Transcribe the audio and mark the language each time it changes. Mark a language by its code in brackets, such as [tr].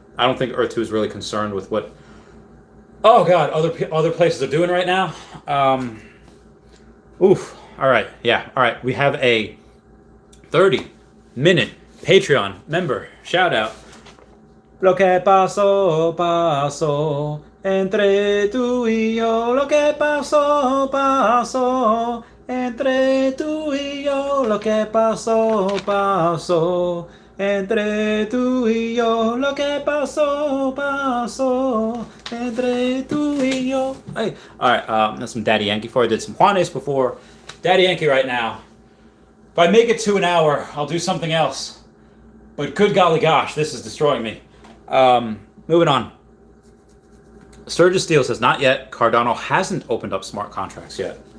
[en] I don't think Earth 2 is really concerned with what, oh God, other places are doing right now. Oof. All right. Yeah. All right. We have a 30-minute Patreon member shout out. [es] Lo que pasó, pasó. Entre tú y yo, lo que pasó, pasó. Entre tú y yo, lo que pasó, pasó. Entre tú y yo, lo que pasó, pasó. Entre tú y yo. [en] Hey, all right. That's some Daddy Yankee for. I did some Juanes before. Daddy Yankee right now. If I make it to an hour, I'll do something else. But good golly gosh, this is destroying me. Moving on. Sturgis Steel says, not yet. Cardano hasn't opened up smart contracts yet.